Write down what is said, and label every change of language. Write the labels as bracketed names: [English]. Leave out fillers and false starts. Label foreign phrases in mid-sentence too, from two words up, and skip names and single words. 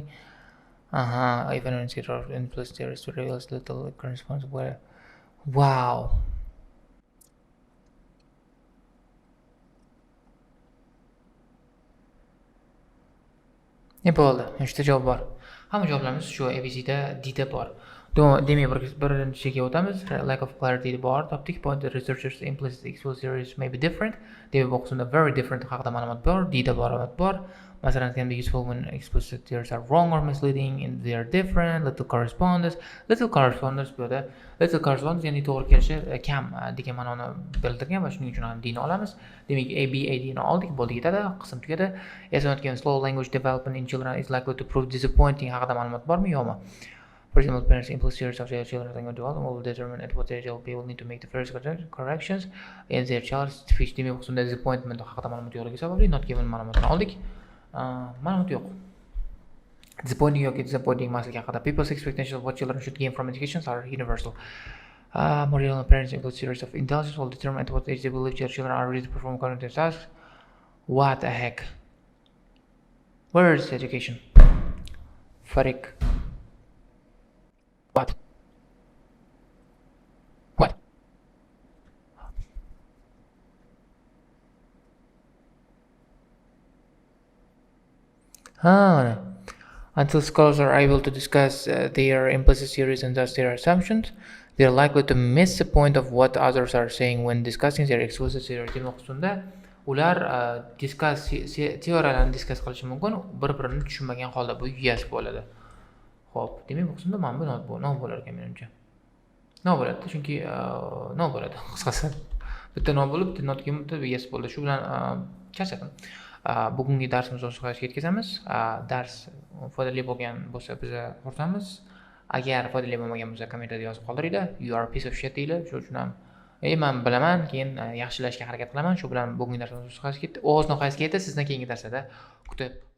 [English] Even an investigator of implicit theories reveals little corresponds where. [Uzbek] Wow. Ne bo'ldi? 3ta javob bor. Hamma javoblarimiz shu ABCda D'da bor. Demak, birinchiga o'tamiz. [English] Lack of clarity [Uzbek] bor. Topdik. [English] Point the researchers implicit explicit theories may be different. [Uzbek] Demak, bu qismda [English] very different [Uzbek] haqida ma'lumot bor. D'da ma'lumot bor. Masalan, [English] can be useful when explicit theories are wrong or misleading and they are different. Little correspondence [Uzbek] bu yerda [English] little correspondence [Uzbek] ya'ni to'g'ri kelishi kam degan ma'noni bildirgan va shuning uchun ham D'ni olamiz. Demak, ABADni oldik, bo'ldi, yetadi, qism tugadi. [English] Eslatgan slow language development in children is likely to prove disappointing [Uzbek] haqida ma'lumot bormi, yo'qmi? [English] For example, parents' implicit theories of their children's language development will determine at what age they will be willing to make the first corrections in their child's speech. [Uzbek] Demak, bu qismda disappointment haqida ma'lumot yo'qligi sababli [English] not given [Uzbek] ma'lumotini oldik. Ma'lumot yo'q. Disappointing yoki disappointing emasligi haqida. [English] People's expectations of what children should gain from education are universal. More general, parents' implicit theories of intelligence will determine at what age they believe their children are ready to perform cognitive tasks. What the heck? Where is education? Farik. What? Until scholars are able to discuss their implicit theories and thus their assumptions, they are likely to miss the point of what others are saying when discussing their explicit theories. [Uzbek] Demak, ustunda ular teoriyalarni discuss qilishi mumkin, bir-birini tushunmagan holda bu yes bo'ladi. Xo'p, demak, bu qismda mana bu no bo'lar ekan menimcha. No bo'ladi, chunki no bo'ladi. Qisqasi, bitta no bo'lib, bitta not kelib, bitta yes bo'ldi. Shu bilan charchadim. Bugungi darsimizni o'z nihoyasiga yetkazamiz. Dars foydali bo'lgan bo'lsa biz xursandmiz. Agar foydali bo'lmagan bo'lsa kommentariyada yozib qoldiringlar. [English] You are a piece of shit deylar. [Uzbek] Shu uchun ham men bilaman, keyin yaxshilashga harakat qilaman. Shu bilan bugungi darsimiz o'z nihoyasiga yetdi. Sizdan keyingi darslarda kutib